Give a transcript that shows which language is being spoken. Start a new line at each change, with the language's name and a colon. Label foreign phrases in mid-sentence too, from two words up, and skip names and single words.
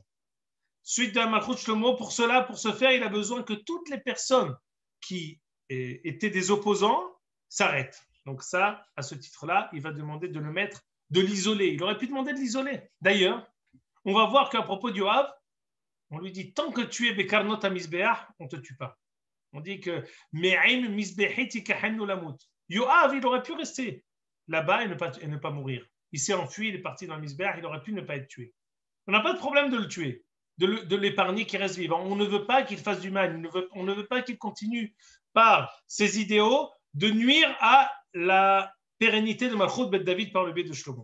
French: Suite de la
Hebrew: מלכות שלמה,
French: pour ce faire, il a besoin que toutes les personnes qui étaient des opposants s'arrêtent. Donc ça, à ce titre-là, il va demander de le mettre, de l'isoler. Il aurait pu demander de l'isoler. D'ailleurs, on va voir qu'à propos de Yoav, on lui dit, tant que tu es
Hebrew: בקרנות המזבח,
French: on ne te tue pas.
Hebrew: On dit que מעם מזבחי תקחנו למות.
French: Yoav, il aurait pu rester là-bas et ne pas mourir. Il s'est enfui, il est parti dans le Misbeach, il aurait pu ne pas être tué. On n'a pas de problème de le tuer, de l'épargner qu'il reste vivant. On ne veut pas qu'il fasse du mal, on ne veut pas qu'il continue par ses idéaux de nuire à la pérennité de
Hebrew: מלכות בית דוד
French: par le biais de Shlomo.